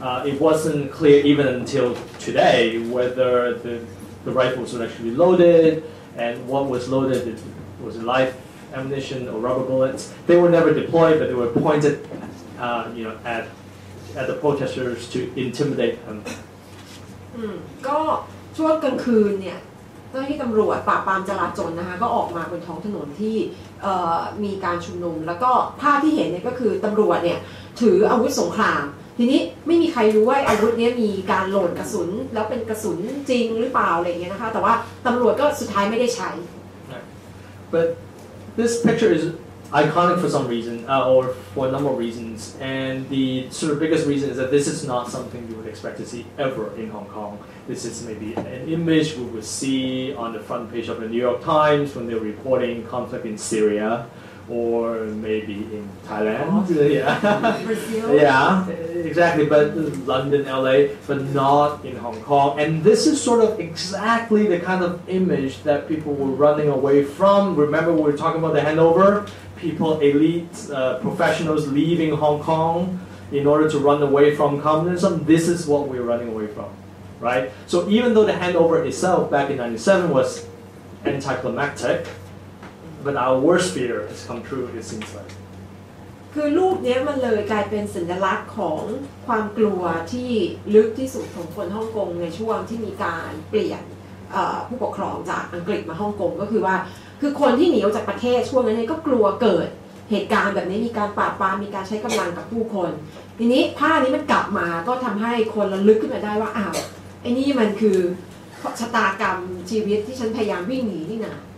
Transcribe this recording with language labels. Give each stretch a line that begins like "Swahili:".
English: It wasn't clear even until today whether the rifles were actually loaded and what was loaded, was it live ammunition or rubber bullets. They were never deployed, but they were pointed, you know, at the protesters to intimidate them.
Thai: ก็ช่วงกลางคืนเนี่ยเจ้าหน้าที่ตำรวจปราบปรามจราจรนะคะก็ออกมาบนท้องถนนที่มีการชุมนุมแล้วก็ภาพที่เห็นเนี่ยก็คือตำรวจเนี่ยถืออาวุธสงครามทีนี้ไม่มีใครรู้ว่าอาวุธนี้มีการโหลดกระสุนแล้วเป็นกระสุนจริงหรือเปล่าอะไรอย่างเงี้ยนะคะแต่ว่าตำรวจก็สุดท้ายไม่ได้ใช้
English: But this picture is iconic for some reason, or for a number of reasons, and the sort of biggest reason is that this is not something you would expect to see ever in Hong Kong. This is maybe an image we would see on the front page of the New York Times when they're reporting conflict in Syria, or maybe in Thailand. Brazil. Yeah, exactly. But London, LA, but not in Hong Kong. And this is sort of exactly the kind of image that people were running away from. Remember, we were talking about the handover. People, elite professionals leaving Hong Kong in order to run away from communism. This is what we're running away from, right? So even though the handover itself back in '97 was anticlimactic, but our worst fear has come true, it seems like.
Thai: คือรูปนี้มันเลยกลายเป็นสัญลักษณ์ของความกลัวที่ลึกที่สุดของคนฮ่องกงในช่วงที่มีการเปลี่ยนผู้ปกครองจากอังกฤษมาฮ่องกงก็คือว่าคือคนที่หนีออกจากประเทศช่วงนั้นก็กลัวเกิดเหตุการณ์แบบนี้มีการปราบปรามมีการใช้กำลังกับผู้คนทีนี้ภาพนี้มันกลับมาก็ทำให้คนระลึกขึ้นมาได้ว่าอ้าวไอ้นี่มันคือชะตากรรมชีวิตที่ฉันพยายามวิ่งหนีนี่นะ